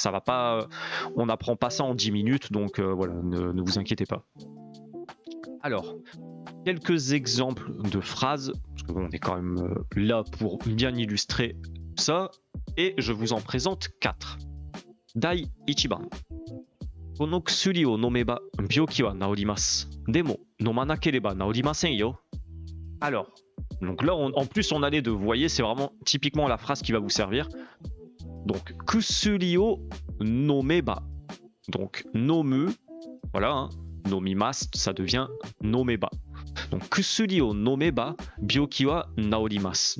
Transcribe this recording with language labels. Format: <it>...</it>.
<fr>Ça va pas, on n'apprend pas ça en 10 minutes, donc voilà, ne vous inquiétez pas. Alors, quelques exemples de phrases, parce que bon, on est quand même là pour bien illustrer ça, et je vous en présente 4.</fr> <ja>Dai ichiban. この薬を飲めば病気は治ります。でも飲まなければ治りませんよ。</ja> <fr>Alors, donc là, en plus, on a les deux. Vous voyez, c'est vraiment typiquement la phrase qui va vous servir. Donc,</fr> <ja>kusuri o nomeba.</ja> <fr>Donc, nomu, voilà, hein, nomimasu, ça devient nomeba.</fr> <ja>Donc, kusuri o nomeba, byoki wa naorimasu.</ja>